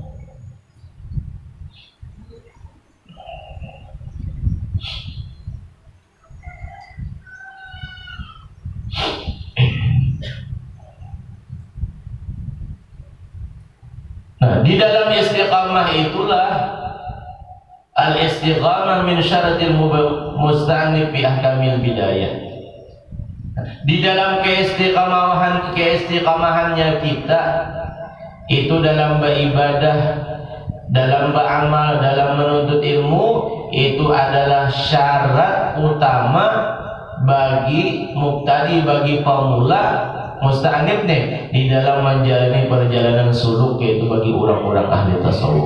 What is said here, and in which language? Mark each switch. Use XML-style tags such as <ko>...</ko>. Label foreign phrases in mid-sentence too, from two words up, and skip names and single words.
<id>Nah, di dalam istiqamah itulah</id> <ar>al-istiqamah min syaratil musta'nif bi ahkamil bidayah.</ar> <id>Di dalam keistiqamahannya kita itu dalam beribadah, dalam beramal, dalam menuntut ilmu, itu adalah syarat utama bagi muqtadi, bagi pemula musta'nif nih di dalam menjalani perjalanan suluk, yaitu bagi orang-orang ahli tasawuf.</id>